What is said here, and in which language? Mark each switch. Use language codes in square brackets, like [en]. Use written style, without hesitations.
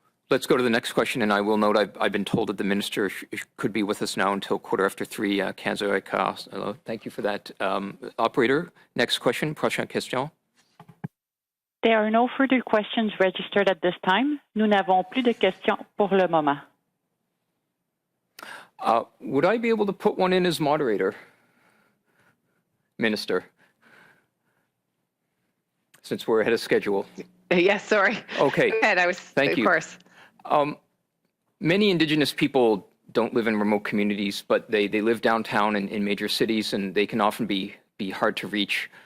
[en] Let's go to the next question, and I will note I've been told that the Minister could be with us now until 3:15, 15:15. Thank you for that. Operator, next question, [fr] prochaine question. [en] There are no further questions registered at this time. [fr] Nous n'avons plus de questions pour le moment. [en] Would I be able to put one in as moderator, Minister? Since we're ahead of schedule. Yes, sorry. Okay. Go ahead. Thank you. Of course. Many Indigenous people don't live in remote communities, but they live downtown in major cities, and they can often be hard to reach.